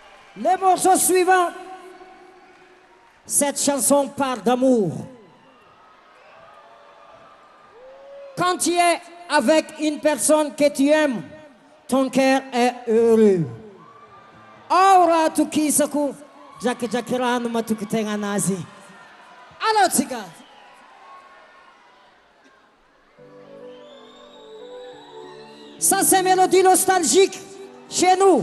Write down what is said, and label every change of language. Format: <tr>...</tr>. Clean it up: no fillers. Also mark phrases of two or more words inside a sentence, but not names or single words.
<fr>Le morceau suivant, cette chanson parle d'amour. Quand tu es avec une personne que tu aimes, ton cœur est heureux.</fr> <mg>Raha Atokisako, jakijaky rano matoky tegna anazy. Allô tsika.</mg> <fr>Ça c'est mélodie nostalgique chez nous.</fr>